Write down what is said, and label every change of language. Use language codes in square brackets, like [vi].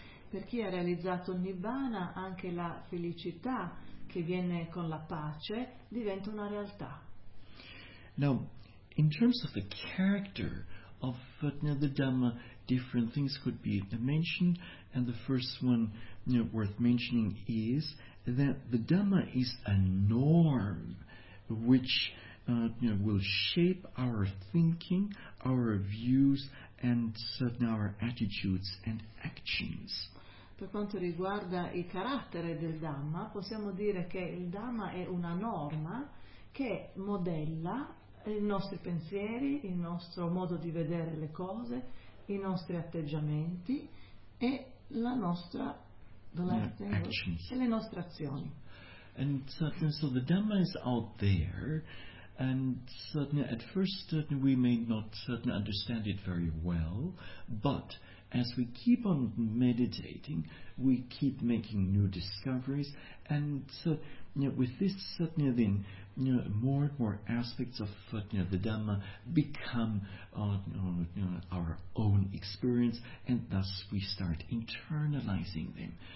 [it] Per chi ha realizzato il Nibbana, anche la felicità che viene con la pace diventa una realtà. [en] Now, in terms of the character of the Dhamma, different things could be mentioned, and the first one worth mentioning is that the Dhamma is a norm which will shape our thinking, our views and our attitudes and actions. [it] Per quanto riguarda il carattere del Dhamma, possiamo dire che il Dhamma è una norma che modella i nostri pensieri, il nostro modo di vedere le cose, i nostri atteggiamenti e la nostra e le nostre azioni. [en] And so the Dhamma is out there, and at first we may not understand it very well, but as we keep on meditating, we keep making new discoveries, and with this then more and more aspects of the Dhamma become our own experience, and thus we start internalizing them.